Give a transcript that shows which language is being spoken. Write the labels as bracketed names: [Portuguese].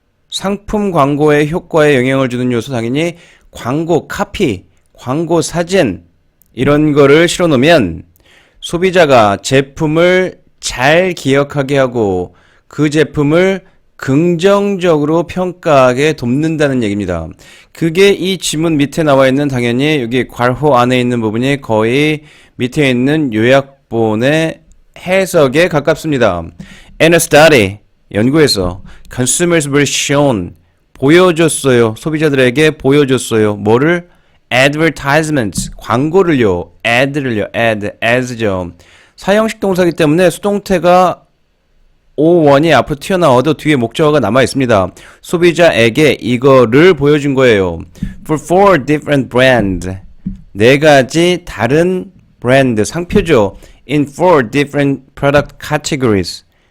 [Korean] 상품 광고의 효과에 영향을 주는 요소 당연히 광고 카피, 광고 사진 이런 거를 실어 놓으면 소비자가 제품을 잘 기억하게 하고 그 제품을 긍정적으로 평가하게 돕는다는 얘기입니다. 그게 이 지문 밑에 나와 있는 당연히 여기 괄호 안에 있는 부분이 거의 밑에 있는 요약본의 해석에 가깝습니다. [English] In a study, [Korean] 연구에서 [English] consumers were shown, [Korean] 보여줬어요. 소비자들에게 보여줬어요. 뭐를? advertisements, 광고를요. ad를요. ad, as죠. 사형식 동사이기 때문에 수동태가 O1이 앞으로 튀어나와도 뒤에 목적어가 남아 있습니다. 소비자에게 이거를 보여준 거예요. [English] For four different brands. [Korean] 네 가지 다른 브랜드, 상표죠. [English] In four different product categories.